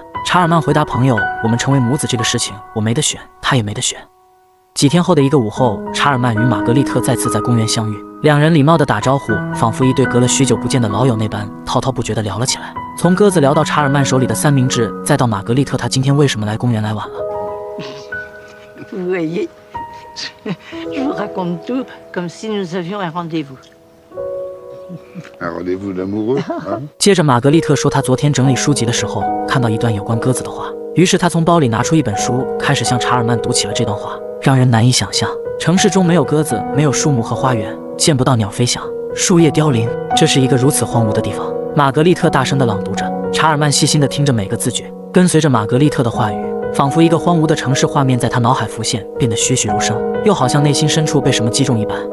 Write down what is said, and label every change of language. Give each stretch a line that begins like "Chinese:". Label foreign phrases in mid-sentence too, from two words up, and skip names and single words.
Chinese: 查尔曼回答朋友：“我们成为母子这个事情，我没得选，他也没得选。” 几天后的一个午后，查尔曼与玛格丽特再次在公园相遇，两人礼貌地打招呼，仿佛一对隔了许久不见的老友那般，滔滔不绝地聊了起来。从鸽子聊到查尔曼手里的三明治，再到玛格丽特她今天为什么来公园来晚了。
French: Vous voyez, je vous raconte tout comme si nous avions un rendez-vous. Un rendez-vous d'amoureux, hein?
Chinese: 接着玛格丽特说她昨天整理书籍的时候看到一段有关鸽子的话，于是她从包里拿出一本书，开始向查尔曼读起了这段话。让人难以想象，城市中没有鸽子，没有树木和花园，见不到鸟飞翔，树叶凋零，这是一个如此荒芜的地方。玛格丽特大声地朗读着，查尔曼细心地听着每个字句，跟随着玛格丽特的话语，仿佛一个荒芜的城市画面在他脑海浮现，变得栩栩如生，又好像内心深处被什么击中一般。